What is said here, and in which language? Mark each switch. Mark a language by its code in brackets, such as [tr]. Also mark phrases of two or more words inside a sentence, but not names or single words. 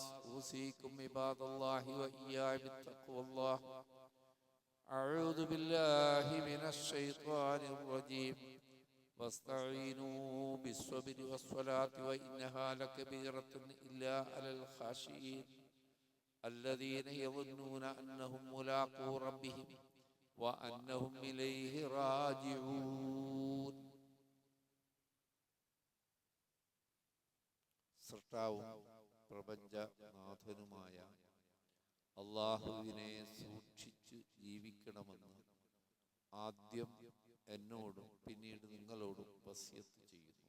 [ar] أوصيكم عباد الله وإياي بتقوى الله أعوذ بالله من الشيطان الرجيم واستعينوا بالصبر والصلاة وإنها لكبيرة إلا على الخاشعين الذين يظنون أنهم ملاقو ربهم وأنهم إليه راجعون. [ml] സൃഷ്ടാവും പ്രപഞ്ചനാഥനുമായ അള്ളാഹുവിനെ സൂക്ഷിച്ച് ജീവിക്കണമെന്ന് ആദ്യം എന്നോടും പിന്നീട് നിങ്ങളോടും വസിയത്ത് ചെയ്യുന്നു.